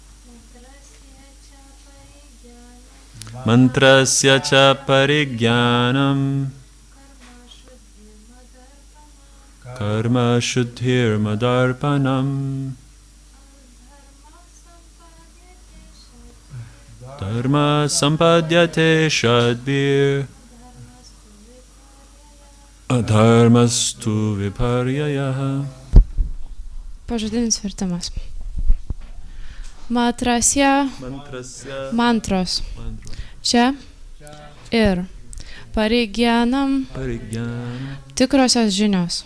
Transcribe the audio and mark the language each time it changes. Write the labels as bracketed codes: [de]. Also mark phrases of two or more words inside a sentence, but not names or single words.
[sa] मन्त्रस्य च परिज्ञानम्. कर्म शुद्धिर् मदर्पणम्. धर्म सम्पद्यते षड्भिर्. अधर्मस्तु विपर्ययः. [lt] Pažodinis vertimas. Matrasya mantros. Čia ir parigyanam tikrosios žinios.